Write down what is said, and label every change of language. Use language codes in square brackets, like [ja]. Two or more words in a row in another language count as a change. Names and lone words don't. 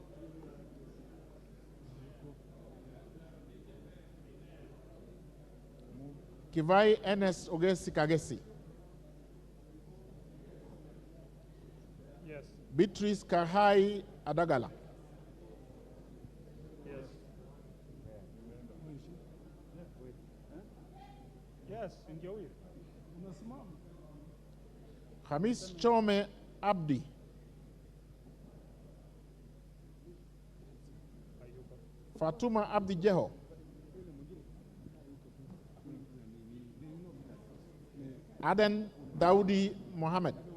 [en] Kivai Ernest Ogesi Kagesi. Yes. Beatrice Kahai Adagala. Yes. Yes, [sw] ndio huyo. Unasimama. Hamis Chome Abdi. Fatuma Abdi Jeho. Aden Daudi Mohammed.